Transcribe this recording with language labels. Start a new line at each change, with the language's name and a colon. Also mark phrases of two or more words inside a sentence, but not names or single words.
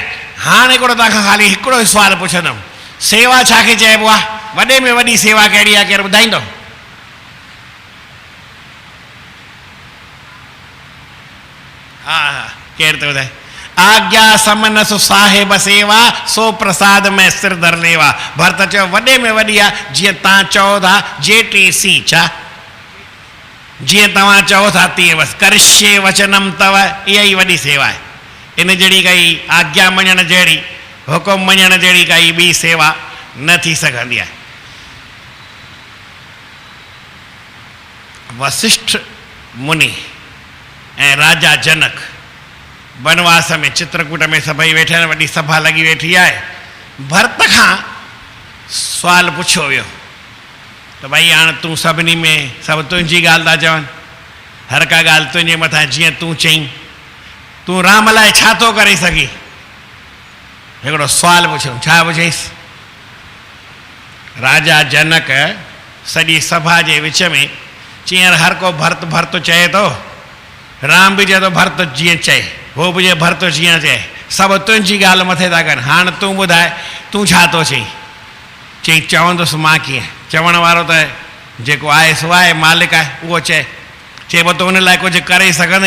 Sindhi: हाणे हिकिड़ो तव्हांखां ख़ाली हिकिड़ो ई सुवालु पुछंदुमि, सेवा छाखे चइबो आहे? वॾे में वॾी सेवा कहिड़ी आहे, केरु ॿुधाईंदो? हा हा, केरु थो ॿुधाए?
Awadhi: आज्ञा समनस साहिब सेवा, सो प्रसाद में सिर धर लेवा।
Sindhi: भरत चयो वॾे में वॾी आहे, जीअं तव्हां चओ था जेटी सी, छा जीअं तव्हां चओ था तीअं बसि।
Sanskrit: करश्ये वचनम तव,
Sindhi: इहा ई वॾी सेवा आहे। इन जहिड़ी काई आज्ञा मञण जहिड़ी, हुकुम मञण जहिड़ी काई ॿी सेवा न थी सघंदी आहे। वशिष्ठ मुनि ऐं राजा जनक वनवास में चित्रकूट में सभई वेठा आहिनि, वॾी सभा लॻी वेठी आहे। भरत खां सुवालु पुछियो वियो त भई हाणे तूं सभिनी में सभु तुंहिंजी ॻाल्हि था चवनि, हर का ॻाल्हि तुंहिंजे मथां जीअं तूं चईं, तूं राम लाइ छा थो करे सघी? हिकिड़ो सुवालु पुछियो, छा पुछईंसि? राजा जनक सॼी सभा जे विच में चईं हर को भरत भरत चए थो, राम बि चए थो भरत जीअं चए, हो बि चए भरत जीअं चए, सभु तुंहिंजी ॻाल्हि मथे था कनि। हाणे तूं ॿुधाए तूं छा थो चईं? चई चवंदुसि मां कीअं, चवण वारो त जेको आहे सो आहे, मालिक आहे, उहो चए। चए पोइ तूं हुन लाइ कुझु करे सघंदई?